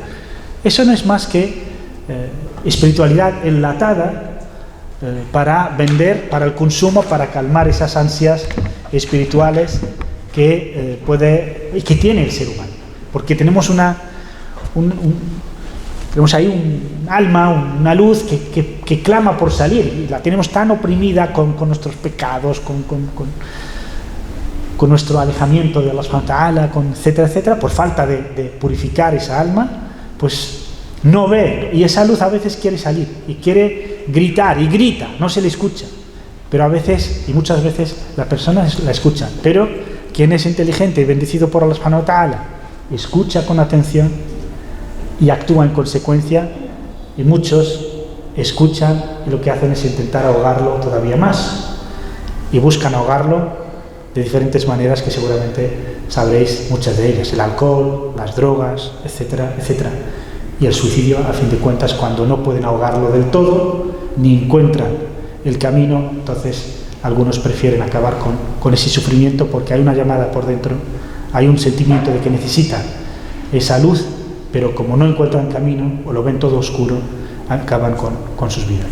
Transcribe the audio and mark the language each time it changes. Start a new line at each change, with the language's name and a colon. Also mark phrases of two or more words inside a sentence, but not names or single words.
Spanish: Eso no es más que espiritualidad enlatada para vender, para el consumo, para calmar esas ansias espirituales que tiene el ser humano. Porque tenemos tenemos ahí un alma, una luz que clama por salir, y la tenemos tan oprimida con nuestros pecados, con nuestro alejamiento de
Arabic: الله سبحانه وتعالى,
Spanish: etcétera, etcétera, por falta de purificar esa alma, pues no ve, y esa luz a veces quiere salir y quiere gritar, y grita, no se le escucha, pero a veces, y muchas veces, las personas la escuchan, pero quien es inteligente y bendecido por
Arabic: الله سبحانه وتعالى
Spanish: escucha con atención y actúa en consecuencia, y muchos escuchan y lo que hacen es intentar ahogarlo todavía más, y buscan ahogarlo de diferentes maneras que seguramente sabréis muchas de ellas: el alcohol, las drogas, etcétera, etcétera, y el suicidio, a fin de cuentas, cuando no pueden ahogarlo del todo ni encuentran el camino, entonces algunos prefieren acabar con ese sufrimiento, porque hay una llamada por dentro, hay un sentimiento de que necesitan esa luz, pero como no encuentran camino o lo ven todo oscuro, acaban con sus vidas.